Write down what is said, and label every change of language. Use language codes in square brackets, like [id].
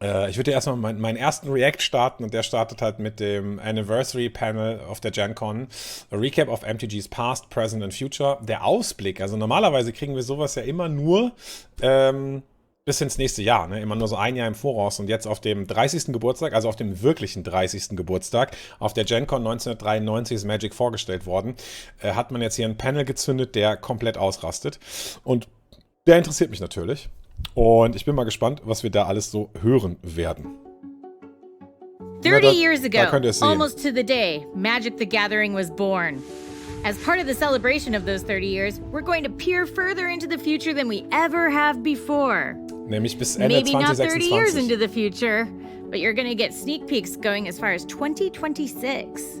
[de] Ich würde erstmal meinen ersten React starten und der startet halt mit dem Anniversary Panel auf der GenCon. [en] A Recap of MTG's Past, Present and Future. [de] Der Ausblick, also normalerweise kriegen wir sowas ja immer nur bis ins nächste Jahr, ne? Immer nur so ein Jahr im Voraus. Und jetzt auf dem 30. Geburtstag, also auf dem wirklichen 30. Geburtstag, auf der GenCon 1993 ist Magic vorgestellt worden, hat man jetzt hier ein Panel gezündet, der komplett ausrastet. Und der interessiert mich natürlich. Und ich bin mal gespannt, was wir da alles so hören werden. [en] 30 years ago, almost to the day, Magic the Gathering was born. As part of the celebration of those 30 years, we're going to peer further into the future than we ever have before. [de] Nämlich bis Ende [en] Maybe 2026. not 30 years into the future, but you're going to get sneak peeks going as far as 2026.